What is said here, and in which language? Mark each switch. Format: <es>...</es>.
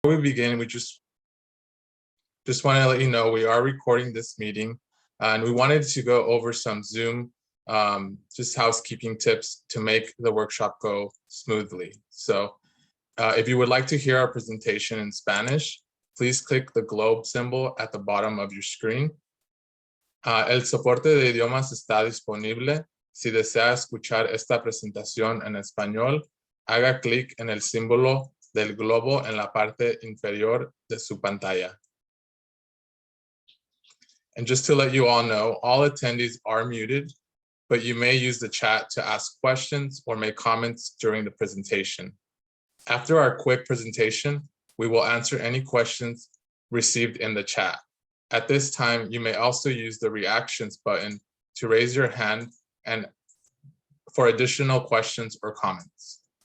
<en>Before we begin, we just want to let you know we are recording this meeting, and we wanted to go over some Zoom just housekeeping tips to make the workshop go smoothly. So if you would like to hear our presentation in Spanish, please click the globe symbol at the bottom of your screen.</en> <es>El soporte de idiomas está disponible. Si desea escuchar esta presentación en español, haga clic en el símbolo del globo en la parte inferior de su pantalla.</es> <en>And just to let you all know, all attendees are muted, but you may use the chat to ask questions or make comments during the presentation. After our quick presentation, we will answer any questions received in the chat. At this time, you may also use the reactions button to raise your hand and for additional questions or comments.</en>